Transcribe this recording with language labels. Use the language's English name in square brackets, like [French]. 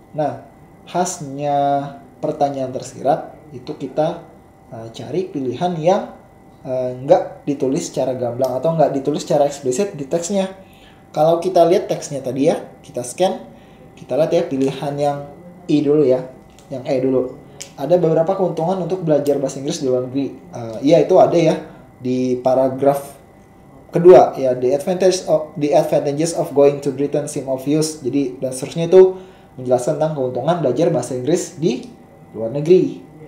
[Indonesian] Nah, khasnya pertanyaan tersirat itu kita cari pilihan yang nggak ditulis secara gamblang atau nggak ditulis secara eksplisit di teksnya. Kalau kita lihat teksnya tadi ya, kita scan, kita lihat ya pilihan yang E dulu ya, yang E dulu. Ada beberapa keuntungan untuk belajar bahasa Inggris di luar negeri. Itu ada ya di paragraf kedua ya, [English] the advantages of going to Britain seem obvious. [Indonesian] Jadi dan seterusnya itu menjelaskan tentang keuntungan belajar bahasa Inggris di luar negeri.